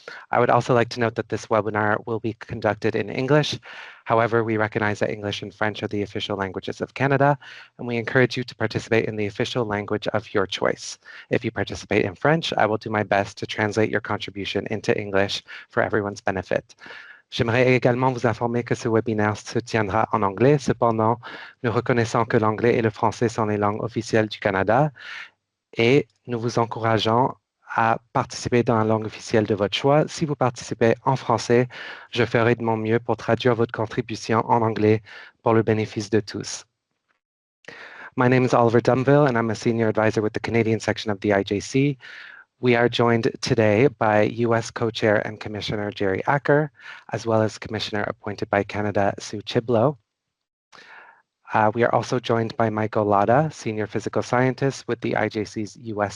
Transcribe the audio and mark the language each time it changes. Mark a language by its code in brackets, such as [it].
[en] I would also like to note that this webinar will be conducted in English. However, we recognize that English and French are the official languages of Canada, and we encourage you to participate in the official language of your choice. If you participate in French, I will do my best to translate your contribution into English for everyone's benefit. [fr] J'aimerais également vous informer que ce webinaire se tiendra en anglais. Cependant, nous reconnaissons que l'anglais et le français sont les langues officielles du Canada et nous vous encourageons à participer dans la langue officielle de votre choix. Si vous participez en français, je ferai de mon mieux pour traduire votre contribution en anglais pour le bénéfice de tous. [en] My name is Oliver Dumville, and I'm a senior advisor with the Canadian section of the IJC. We are joined today by U.S. Co-Chair and Commissioner Jerry Acker, as well as Commissioner appointed by Canada, Sue Chiblo. We are also joined by Michael Lada, Senior Physical Scientist with the IJC's U.S.